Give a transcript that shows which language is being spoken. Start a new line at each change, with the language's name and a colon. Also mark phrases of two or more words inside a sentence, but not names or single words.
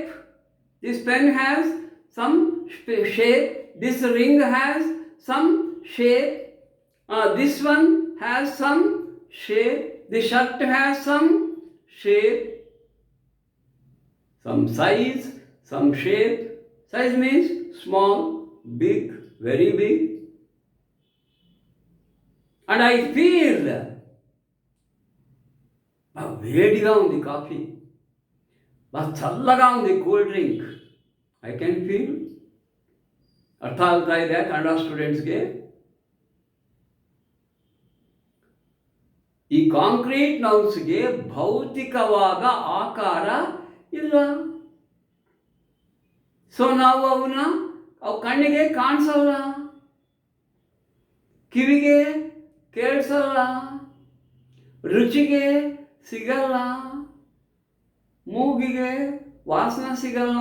English: This pen has some shape, this ring has some shape, This one has some shape. The shirt has some shape, some size, some shape. Size means small, big, very big. And I feel
Telugu: వేడిగా ఉంది కాఫీ, బాగా చల్లగా ఉంది
English: cool drink. I can feel.
Kannada: ಅರ್ಥ ಆಗ್ತಾ ಇದೆ ಕನ್ನಡ ಸ್ಟೂಡೆಂಟ್ಸ್ಗೆ? ಈ
English: concrete nouns
Kannada: ಭೌತಿಕವಾದ ಆಕಾರ ಇಲ್ಲ. ಸೊ ನಾವು ಅವು ಕಣ್ಣಿಗೆ ಕಾಣಿಸಲ್ಲ, ಕಿವಿಗೆ ಕೇಳಿಸಲ್ಲ, ರುಚಿಗೆ ಸಿಗಲ್ಲ, ಮೂಗಿಗೆ ವಾಸನೆ ಸಿಗಲ್ಲ.